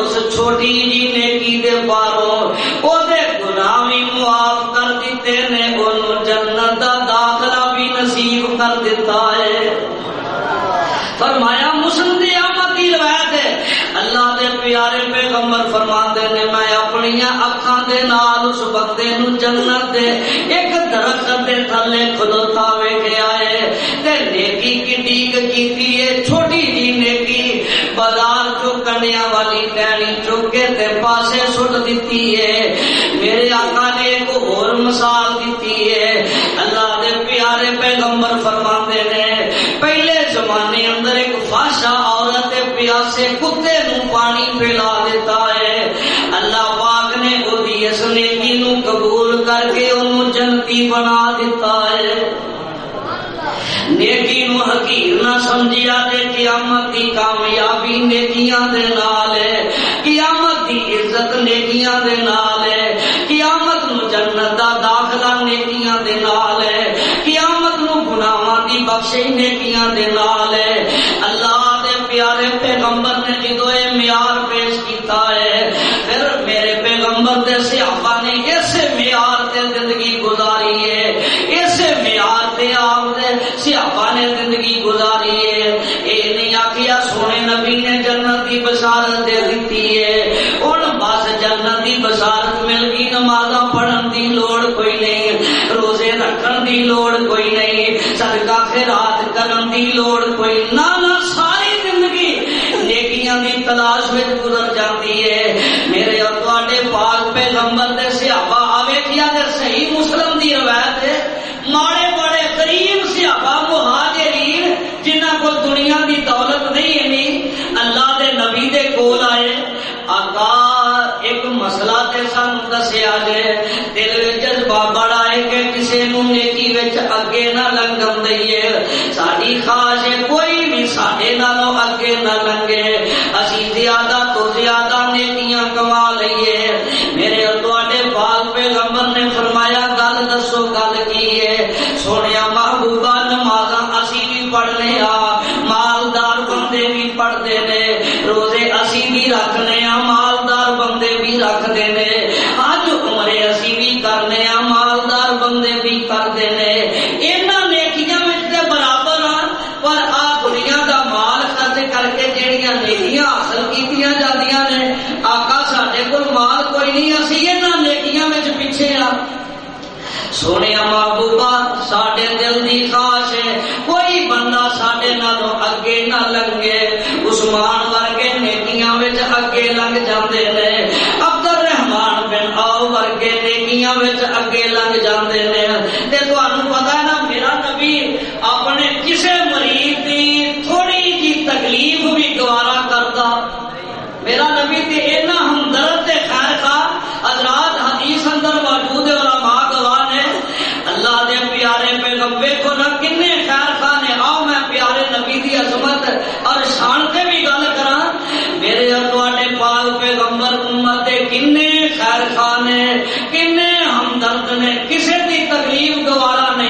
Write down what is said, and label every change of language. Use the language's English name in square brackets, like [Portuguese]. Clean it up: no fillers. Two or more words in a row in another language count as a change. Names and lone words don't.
[Punjabi] چھوٹی جی نیکی دے پاروں او دے گناہ بھی معاف کر دیتے نے، انہوں جنت دا داخلہ بھی نصیب کر دیتا ہے۔ فرمایا مسلم دی احمد کی روایت ہے، اللہ دے پیارے پیغمبر فرماتے نے میں اپنی اکھاں دے نال اس بندے نو جنت دے ایک درخت دے تھلے کھلوتا ویکھیا ہے تے نیکی کیتی کیتی ہے، چھوٹی جی نیکی بازار چو کنیا والی ٹہنی چک کے تے پاسے سٹ دیتی ہے۔ میرے آقا نے ایک اور مثال دیتی ہے، اللہ دے پیارے پیغمبر فرماتے نے پہلے زمانے اندر ایک فحشا عورت پیاسے کتے نو پانی پلا دیتا ہے، اللہ پاک نے اودی اس نیکی نو قبول کر کے انہوں جنتی بنا دیتا ہے۔ نیکی نو حقیر نہ سمجھیا تے قیامت دی کامیابی نیکیاں دے نال ہے، قیامت دی عزت نیکیاں دے نال ہے، قیامت نو جنت دا داخلہ نیکیاں دے نال ہے، قیامت نو گناہاں دی بخشش نیکیاں دے نال ہے۔ اللہ دے پیارے پیغمبر نے جدو اے معیار پیش کیتا ہے، پھر میرے پیغمبر دے صحابہ نے اس معیار تے زندگی گزاری ہے، اس معیار تے آپ دے صحابہ نے زندگی گزاری ہے۔ اے نہیں آکھیا سونے نبی نے جنت کی بشارت دے دیتی ہے ہن بس جنت کی بشارت مل گئی، نمازاں پڑھن دی لوڑ کوئی نہیں، روزے رکھن دی لوڑ کوئی نہیں، صدقہ خیرات کرن دی لوڑ کوئی نہ، ساری زندگی نیکیاں دی تلاش وچ گزر جاتی ہے۔ میرے اور تواڈے پاک پیغمبر دے صحابہ آویکھیا تے صحیح مسلم دی روایت ہے، ماڑے بڑے قریب صحابہ مہاجرین جنہاں کو دنیا دی دولت نہیں ہے، اللہ دے نبی دے کول آئے، آقا ایک مسئلہ تے سانو دسیا جے، دل وچ جذبہ بڑا ہے کہ کسے نو نیکی وچ اگے نہ لنگن دئیے، ساڈی خواہش ہے کوئی بھی ساڈے نالوں اگے نہ لنگے، اسی زیادہ تو زیادہ نیکیاں کما لئیے۔ میرے اور تواڈے پاک پیغمبر نے فرمایا گل دسو گل کی ہے؟ سونیا محبوبہ نمازاں اسی بھی پڑھنے آ، مالدار بندے بھی پڑھتے نے، روزے اسی بھی رکھنے آ، مالدار بندے بھی رکھتے نے، حج عمرے اسی بھی کرنے آ، مالدار بندے بھی کرتے نے، انہاں نیکیاں وچ تے برابر آ، پر آ دنیا دا مال خرچ کر کے جہڑیاں نیکیاں حاصل کیتیاں جاندیاں نے، آقا ساڈے کول مال کوئی نہیں، اسی انہاں نیکیاں وچ پیچھے آ۔ سونے محبوبہ ساڈے دل دی خواہش ہے کوئی بندہ ساڈے نالوں اگے نہ لنگے، عثمان ورگے نیکیاں وچ اگے لنگ جاندے نے، عبد الرحمان بن عوف ورگے نیکیاں وچ اگے لنگ جاندے نے، تے تانوں پتہ ہے نا میرا نبی اپنے کسے مریض دی تھوڑی جی تکلیف بھی گوارا کرتا، میرا نبی تے اینا ہمدرد تے خیر خواہ، حضرات حدیث اندر موجود ہے، علماء گواہ نے، اللہ دے پیارے پیغمبر کو نہ کنے خیر خواہ نے، آؤ میں پیارے نبی دی عظمت اور شان تے بھی گل کراں، میرے اور تواڈے پاک پیغمبر امت دے کنے خیر خواہ نے، کنے ہمدرد نے، کسے دی تکلیف گوارا نہیں۔